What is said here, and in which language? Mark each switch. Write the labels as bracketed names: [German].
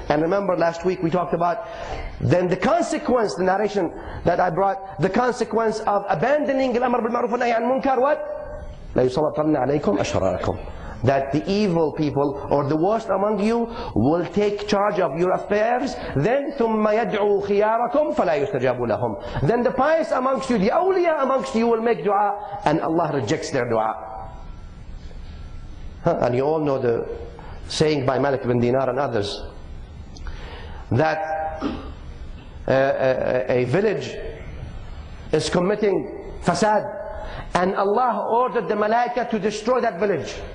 [English] And remember last week we talked about then the consequence, the narration that I brought, the consequence of abandoning al-amr bil ma'roof wa nahy an munkar, what? [Arabic] La yusallitanna alaykum ashrarakum. [English] That the evil people or the worst among you will take charge of your affairs. [Arabic] Then ثُمَّ يَدْعُوا خِيَارَكُمْ فَلَا يُسْتَجَابُ لَهُمْ. [English] Then the pious amongst you, the awliya amongst you will make dua, and Allah rejects their dua. And you all know the saying by Malik ibn Dinar and others, that a village is committing fasad, and Allah ordered the malaika to destroy that village.